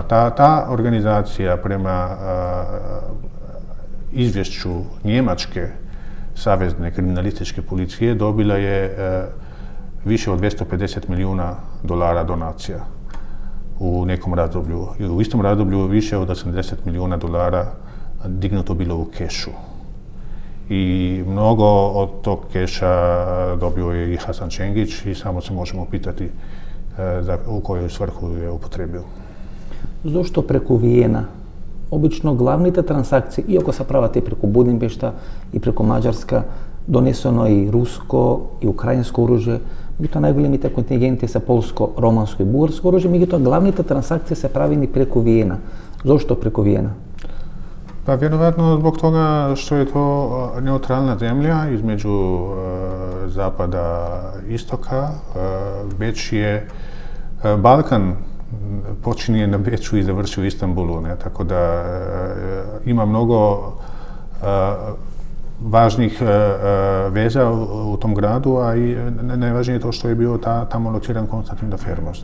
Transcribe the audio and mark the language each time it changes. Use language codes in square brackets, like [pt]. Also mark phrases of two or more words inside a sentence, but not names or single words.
[hr] Ta organizacija prema izvješću Njemačke savezne kriminalističke policije dobila je više od $250 milijuna donacija u nekom razdoblju. I u istom razdoblju više od $80 milijuna dignuto bilo u kešu. I mnogo od tog keša dobio je i Hasan Čengić i samo se možemo pitati u koju svrhu je upotrebio. [mk] Зошто преку Виена? Обично главните трансакции, иако се прават и преку Будимпешта и преку Маđarска, донесено и руско и украинско оружје, меѓутоа најголемите контингенти се полско, романско и бугарско оружје, меѓутоа главните трансакции се правени преку Виена. Зошто преку Виена? [hr] Pa vjerovatno zbog toga što je to neutralna zemlja između zapada i istoka. Beč je Balkan počinje na Beču i završi u Istanbulu, ne? Tako da ima mnogo važnih veza u tom gradu, a i najvažnije je to što je bio tamo lociran Konstantin Dafermos.